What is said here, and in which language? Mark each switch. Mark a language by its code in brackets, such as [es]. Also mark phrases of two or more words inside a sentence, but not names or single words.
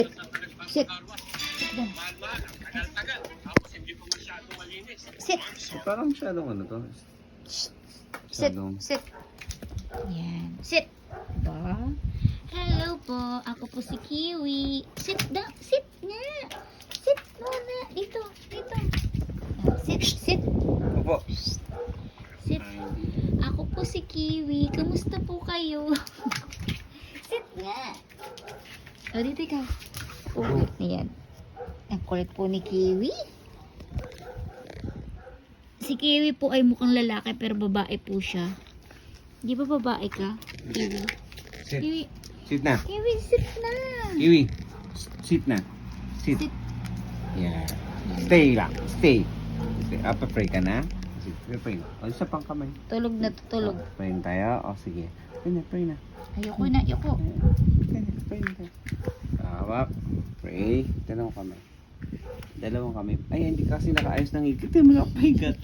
[en] Sit. Sit. [tl] Parang masyadong ano to. [en] Sit. [tl] Masyadong... [en] Sit. Yan. Sit. Ba? [tl] Hello po. Ako po si Kiwi. [en] Sit down. [tl] Sit nga. Sit muna. Dito. Dito. [en] Sit. Sit. [tl] Opo. [en] Sit. [tl] Ako po si Kiwi. Kamusta po kayo? Sit nga. O, dito ikaw. Oh, ayan. Ang kulit po ni Kiwi. Si Kiwi po ay mukhang lalaki pero babae po siya. Di ba babae ka? Kiwi. [en] Sit. [tl] Kiwi. Sit na. Kiwi, sit na. Kiwi. Sit na. Sit. [en] Sit. [tl] Yeah. Stay lang. Stay. Pray ka na. Sit. Pray na. O, isa pang kamay. Tulog na tutulog. Pray na tayo. O, sige. Pray na, pray na. Ayoko na, ayoko. Pray na, pray na tayo. Tawag. Pray. Dalawang kamay. Dalawang kamay. Ay, hindi kasi nakaayos ng higit.